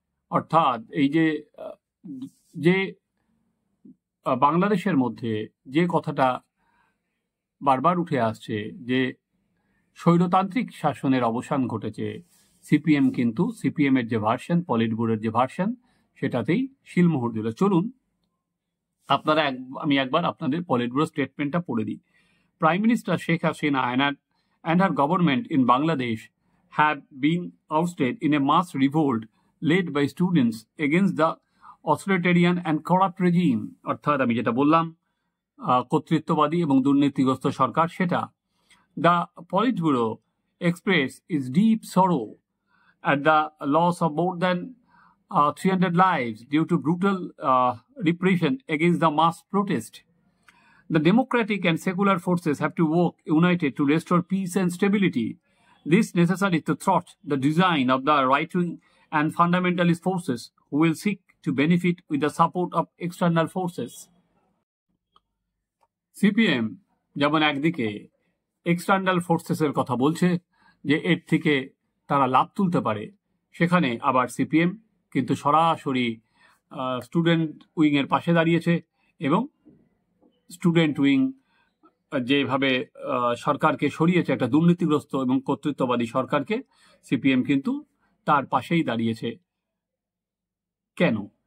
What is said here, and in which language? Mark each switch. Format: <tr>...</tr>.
<bn>অর্থাৎ এই যে বাংলাদেশের মধ্যে যে কথাটা বারবার উঠে আসছে যে স্বৈরতান্ত্রিক শাসনের অবসান ঘটেছে, সিপিএম কিন্তু সিপিএম এর যে ভার্সন, পলিট ব্যুরোর যে ভার্সন, সেটাতেই শিলমোহর দিল। চলুন আমি একবার আপনাদের পলিট ব্যুরো স্টেটমেন্টটা পড়ে দিই।</bn> <en>Prime minister Sheikh Hasina and her government in Bangladesh have been ousted in a mass revolt led by students against the authoritarian and corrupt regime।</en> <bn>অর্থাৎ আমি যেটা বললাম কর্তৃত্ববাদী এবং দুর্নীতিগ্রস্ত সরকার, সেটা।</bn> <en>The Politburo express its deep sorrow at the loss of more than 300 lives due to brutal repression against the mass protest. The democratic and secular forces have to work united to restore peace and stability. This necessary to thwart the design of the right-wing and fundamentalist forces who will seek to benefit with the support of external forces.</en> <bn>CPM যেমন একদিকে external ফোর্সেসের কথা বলছে যে এর থেকে তারা লাভ তুলতে পারে, সেখানে আবার সিপিএম কিন্তু সরাসরি স্টুডেন্ট উইংয়ের পাশে দাঁড়িয়েছে এবং স্টুডেন্ট উইং যেভাবে সরকারকে সরিয়েছে, একটা দুর্নীতিগ্রস্ত এবং কর্তৃত্ববাদী সরকারকে, সিপিএম কিন্তু তার পাশেই দাঁড়িয়েছে। কেন?</bn>